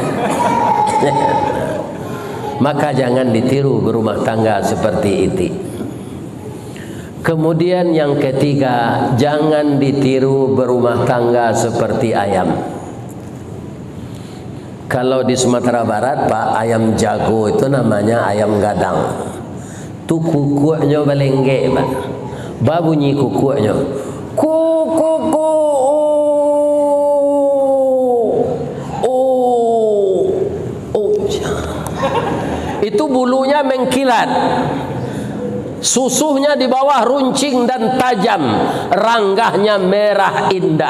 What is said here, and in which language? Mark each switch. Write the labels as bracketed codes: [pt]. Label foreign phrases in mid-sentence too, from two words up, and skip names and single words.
[id] Maka jangan ditiru berumah tangga seperti iti. Kemudian yang ketiga, jangan ditiru berumah tangga seperti ayam. Kalau di Sumatera Barat Pak, ayam jago itu namanya ayam gadang. [min] Tu kukuknya belengge Pak. Ba bunyi kukuknya. Kukuku. [id] Itu bulunya mengkilat. Susuhnya di bawah runcing dan tajam, ranggahnya merah indah.